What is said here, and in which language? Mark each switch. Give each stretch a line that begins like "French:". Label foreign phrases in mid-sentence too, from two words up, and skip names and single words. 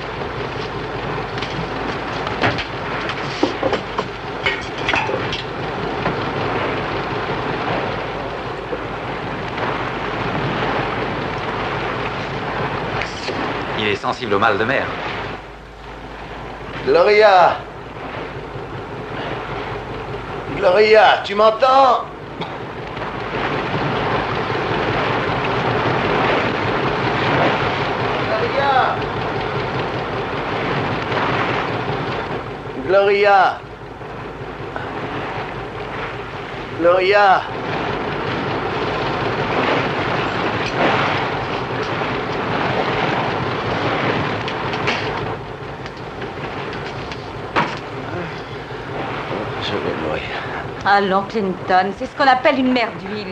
French: Il est sensible au mal de mer. Gloria! Gloria, tu m'entends? Gloria! Gloria! Gloria! Je vais mourir. Allons, Clinton, c'est ce qu'on appelle une mer d'huile.